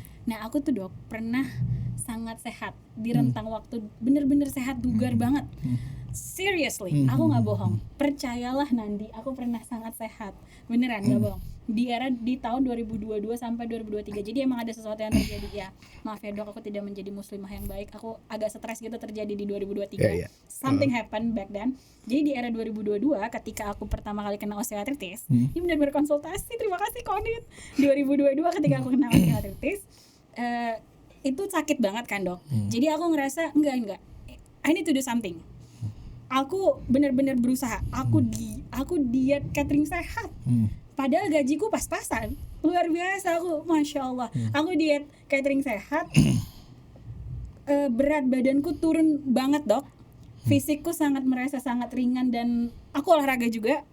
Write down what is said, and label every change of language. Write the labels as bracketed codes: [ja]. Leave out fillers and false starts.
[id] Nah, aku tuh, Dok, pernah sangat sehat di rentang waktu bener-bener sehat, bugar banget. Seriously, aku nggak bohong. Percayalah Nandi, aku pernah sangat sehat, beneran nggak bohong. Di tahun 2022 sampai 2023. Jadi emang ada sesuatu yang terjadi ya. Maaf ya, Dok, aku tidak menjadi muslimah yang baik. Aku agak stres gitu terjadi di 2023. [en] Something happened back then. [id] Jadi di era 2022 ketika aku pertama kali kena osteoartritis, ini benar-benar konsultasi. Terima kasih Kodit. 2022 ketika aku kena osteoartritis, itu sakit banget kan, Dok. Jadi aku ngerasa enggak, [en] I need to do something. [id] Aku benar-benar berusaha. Aku diet catering sehat. Padahal gajiku pas-pasan. Luar biasa aku, Masya Allah. Aku diet catering sehat. Berat badanku turun banget, Dok. Fisikku merasa sangat ringan, dan aku olahraga juga.